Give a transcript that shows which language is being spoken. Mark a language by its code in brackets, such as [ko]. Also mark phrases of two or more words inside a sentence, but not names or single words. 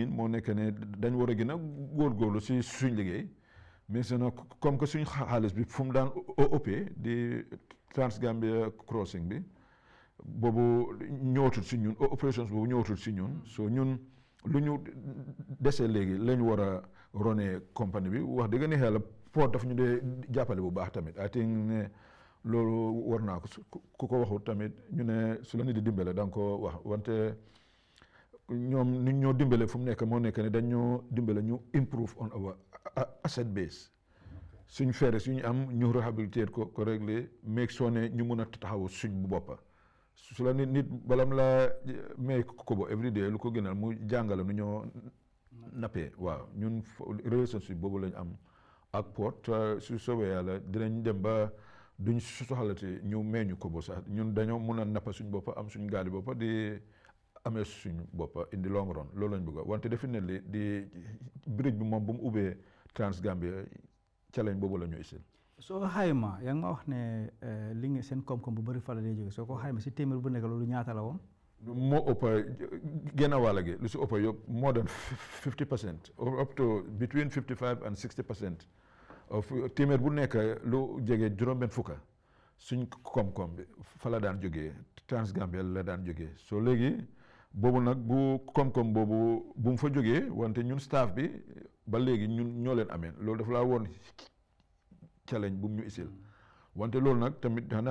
[wo] moo nekk ne dañ war a gën a góorgóorlu si suñ liggéey [fr] mais sinon comme que [wo] suñ xaalis bi fu mu daan ëppee di Trans Gambia crossing bi boobu ñëwatul si ñun operations boobu ñëwatul si ñun so ñun lu ñu desee léegi lañ war a ronee compagnie bi wax dëgg ne yàlla port daf ñu dee jàppale bu baax tamit [en] I think [wo] ne loolu war naa ko ku ko waxut tamit ñu ne su la nit di dimbale da nga ko wax wante ñoom ni ñoo dimbale fu mu nekk moo nekk ne dañ ñoo dimbale ñu [en] improve on our asset base [wo] suñ ferry suñu am ñu réhabiliter ko régler make sure ne ñu mun a taxaw suñ bu boppa su la nit balam la may kobo [en] every day [wo] lu ko gënal mu jàngale nu ñoo nappee waaw ñun relationship boobu lañ am ak port su soobee yàlla dinañ dem ba duñ soxalati ñu may ñu kobo sax ñun dañoo mun a nappa suñ boppa am suñ gaali boppa di amee suñ boppa [en] in the long run [wo] loolu lañ bëgg wante definitely di bridge bi moom bu mu ubbee Trans Gambia challenge boobu la ñu isil soo xayma yaa ngi ma wax ne li nga seen koom-koom bu bëri fa la dee jóge soo ko xayma si téeméer bu nekk loolu ñaata la woon. moo ëpp genn wàll gi lu si ëpp yëpp [en] more than 50% up to between 55 and 60% [wo] of téeméer bu nekk lu jege juróom-benn fukka suñ koom-koom bi fa la daan jógee Trans Gambia la daan jógee soo léegi boobu nag bu koom-koom boobu bu mu fa jógee wante ñun staff bi ba léegi ñun ñoo leen amee loolu dafa laa woon challenge bu mu ñu isil wante loolu nag tamit xanaa